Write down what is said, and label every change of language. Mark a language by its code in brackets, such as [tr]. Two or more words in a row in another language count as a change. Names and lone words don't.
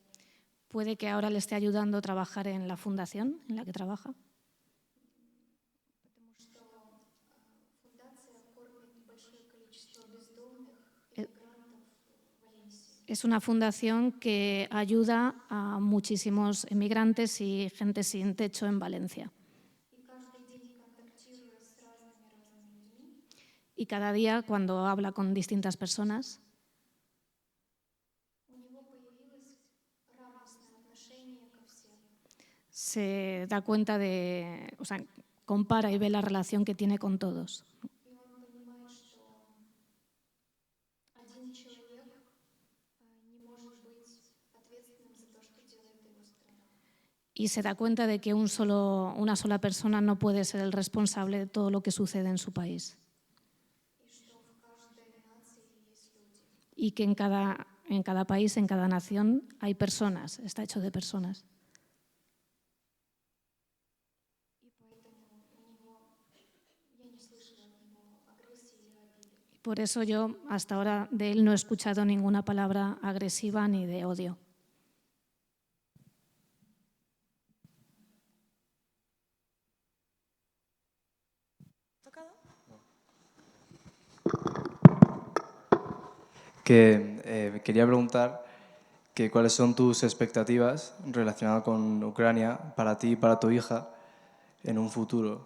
[es] Puede que ahora le esté ayudando a trabajar en la fundación en la que trabaja, [ru] потому что фундация кормит большое количество бездомных иммигрантов в Валенсии. [es] es una fundación que ayuda a muchísimos emigrantes y gente sin techo en Valencia. [ru] И каждый день, контактируя с разными людьми, [es] Y cada día, cuando habla con distintas personas, [ru] у него появилось радостное отношение ко всем. [es] se da cuenta o sea, compara y ve la relación que tiene con todos. [ru] И он понимает, что один человек не может быть ответственным за то, что делает его страна. [es] Y se da cuenta de que una sola persona no puede ser el responsable de todo lo que sucede en su país. [ru] И что в каждой нации есть люди. [es] Y que en cada país, en cada nación, hay personas, está hecho de personas. [ru] И поэтому у него, я не слышала от него агрессии или обиды. [es] Por eso yo hasta ahora de él no he escuchado ninguna palabra agresiva ni de odio. Que quería preguntar que cuáles son tus expectativas relacionadas con Ucrania para ti y para tu hija en un futuro.